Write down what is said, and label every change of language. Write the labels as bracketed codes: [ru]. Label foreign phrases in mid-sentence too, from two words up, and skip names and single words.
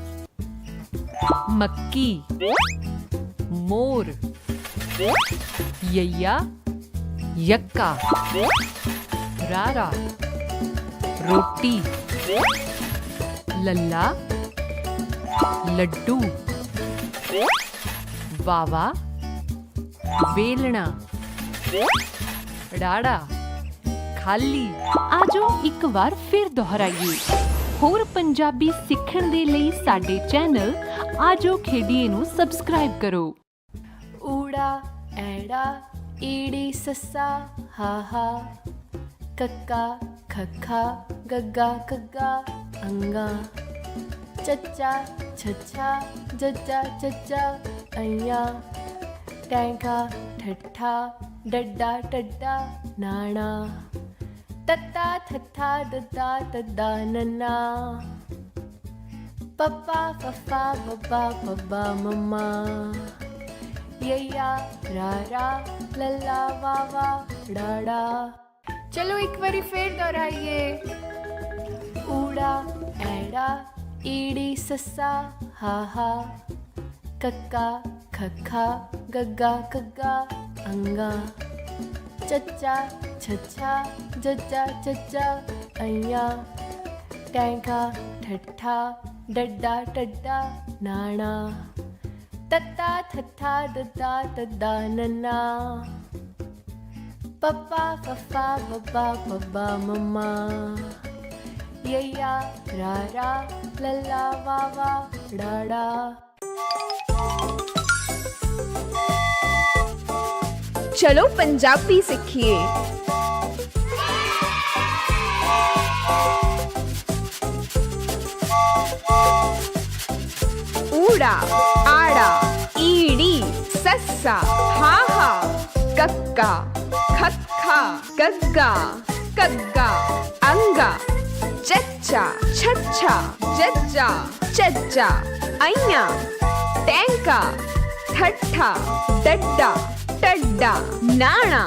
[pa] ਮੱਕੀ, ਮੋਰ, ਯੱਯਾ ਯੱਕਾ, ਰਾਰਾ ਰੋਟੀ, ਲੱਲਾ ਲੱਡੂ, ਵਾਵਾ ਵੇਲਣਾ, ੜਾੜਾ ਖਾਲੀ। ਆਜੋ ਇੱਕ ਵਾਰ ਫਿਰ ਦੁਹਰਾਈਏ। ਹੋਰ ਪੰਜਾਬੀ सिੱਖਣ ਦੇ ਲਈ ਸਾਡੇ ਚੈਨਲ ਆਜੋ ਖੇਡੀਏ ਨੂੰ ਸਬਸਕ੍ਰਾਈਬ ਕਰੋ। ਊੜਾ ਐੜਾ ਈੜੀ ਸੱਸਾ ਹਾਹਾ ਕੱਕਾ ਖੱਖਾ ਗੱਗਾ ਕੱਗਾ ਅੰਗਾ ਚੱਚਾ ਛੱਛਾ ਜੱਜਾ ਚੱਚਾ ਅਈਆਂ ਟੈਂਕਾ ਠੱਠਾ ਡੱਡਾ ਟੱਡਾ ਨਾਣਾ ਤੱਤਾ ਥੱਥਾ ਦੱਦਾ ਤੱਦਾ ਨੰਨਾ ਪੱਪਾ ਫੱਫਾ ਬੱਬਾ ਬੱਬਾ ਮੰਮਾ ਯੱਯਾ ਰਾਰਾ ਲੱਲਾ ਵਾਵਾ ੜਾੜਾ। ਚਲੋ ਇੱਕ ਵਾਰੀ ਫਿਰ ਦੁਹਰਾਈਏ। ਊੜਾ ਐੜਾ ਈੜੀ ਸੱਸਾ ਹਾ ਹਾ, ਕੱਕਾ ਖੱਖਾ ਗੱਗਾ ਕੱਗਾ ਅੰਗਾ, ਚੱਚਾ ਛੱਛਾ ਜੱਜਾ ਚੱਚਾ ਅੱਯਾ, ਟੈਂਕਾ ਠੱਠਾ ਡੱਡਾ ਟੱਡਾ ਨਾਨਾ, ਤੱਤਾ ਥੱਥਾ ਦੱਦਾ ਤੱਦਾ ਨੰਨਾ, ਪੱਪਾ ਫੱਫਾ ਬੱਬਾ ਬੱਬਾ ਮੰਮਾ, ਯੱਯਾ ਰਾਰਾ ਲੱਲਾ ਵਾਵਾ ੜਾੜਾ। [hi] चलो पंजाबी सीखिए। [pa] ਊੜਾ ਆੜਾ ਈੜੀ ਸੱਸਾ ਹਾ ਹਾ, ਕੱਕਾ ਖੱਖਾ ਗੱਗਾ ਕੱਗਾ ਅੰਗਾ, ਚੱਚਾ ਛੱਛਾ ਜੱਜਾ ਚੱਜਾ ਅੱਯਾ, ਟੈਂਕਾ ਠੱਠਾ ਡੱਡਾ ਟੱਡਾ ਨਾਨਾ,